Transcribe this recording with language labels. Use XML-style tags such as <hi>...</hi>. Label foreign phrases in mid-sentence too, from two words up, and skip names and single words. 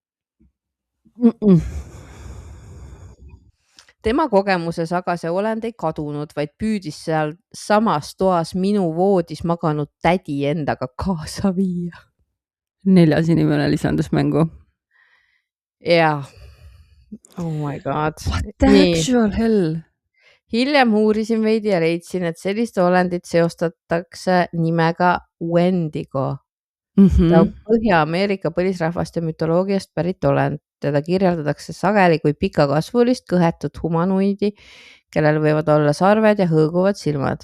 <et>Tema kogemuses aga see olend ei kadunud, vaid püüdis seal samas toas minu voodis maganud tädi endaga kaasa viia. 4. inimene lisandus mängu. Jah.</et> <en>Oh my god. What the actual hell?</en> <et>Hiljem uurisin veidi ja leidsin, et sellist olendit seostatakse nimega Wendigo. Ta on Põhja-Ameerika põlisrahvaste mütoloogiast pärit olend. Teda kirjeldatakse sageli kui pikakasvulist kõhetut humanoidi, kellel võivad olla sarved ja hõõguvad silmad.</et>